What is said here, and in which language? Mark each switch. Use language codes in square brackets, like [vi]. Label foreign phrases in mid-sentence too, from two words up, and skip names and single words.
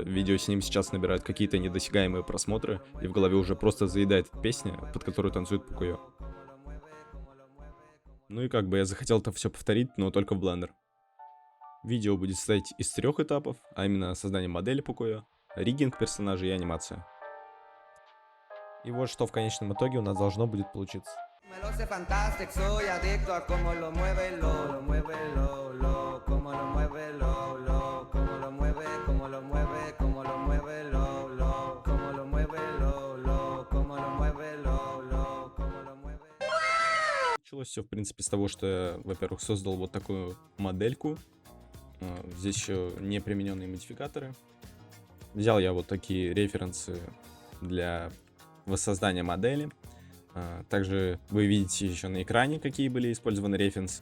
[ru] Видео с ним сейчас набирают какие-то недосягаемые просмотры, и в голове уже просто заедает песня, под которую танцует Пукуё. Ну и как бы я захотел это все повторить, но только в Blender. Видео будет состоять из 3 этапов, а именно создание модели Пукуё, риггинг персонажа и анимация. И вот что в конечном итоге у нас должно будет получиться. [es] Me lo sé fantastic, soy adicto a cómo lo mueve, lo mueve, lo, cómo lo mueve, lo, cómo lo mueve, cómo lo mueve, cómo lo mueve, lo, cómo lo mueve, lo, cómo lo mueve, lo, cómo lo mueve. [ru] Началось все, в принципе, с того, что я, во-первых, создал вот такую модельку. Здесь еще не примененные модификаторы. Взял я вот такие референсы для воссоздания модели. Также вы видите еще на экране, какие были использованы референсы.